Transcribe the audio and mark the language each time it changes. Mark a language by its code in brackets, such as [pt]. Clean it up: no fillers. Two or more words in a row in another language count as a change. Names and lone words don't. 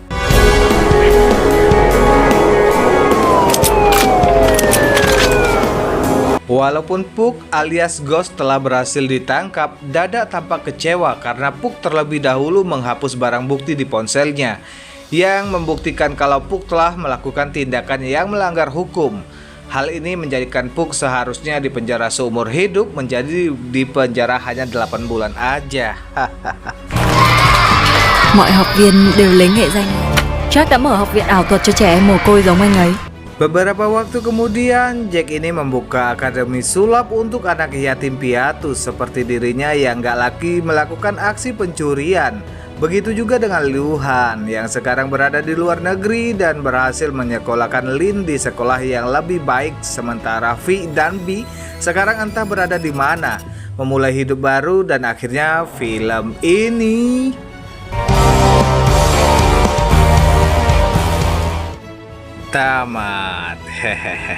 [id] Walaupun Puk alias Ghost telah berhasil ditangkap, Dada tampak kecewa karena Puk terlebih dahulu menghapus barang bukti di ponselnya yang membuktikan kalau Puk telah melakukan tindakan yang melanggar hukum. Hal ini menjadikan Puk seharusnya dipenjara seumur hidup menjadi dipenjara hanya 8 bulan aja. [vi] Mọi học viên đều lấy nghệ danh. Jack đã mở học viện ảo thuật cho trẻ em mồ côi giống anh ấy. [id] Beberapa waktu kemudian, Jack ini membuka akademi sulap untuk anak yatim piatu seperti dirinya yang gak lagi melakukan aksi pencurian. Begitu juga dengan Luhan yang sekarang berada di luar negeri dan berhasil menyekolahkan Lin di sekolah yang lebih baik, sementara V dan B sekarang entah berada di mana, memulai hidup baru dan akhirnya film ini tamat.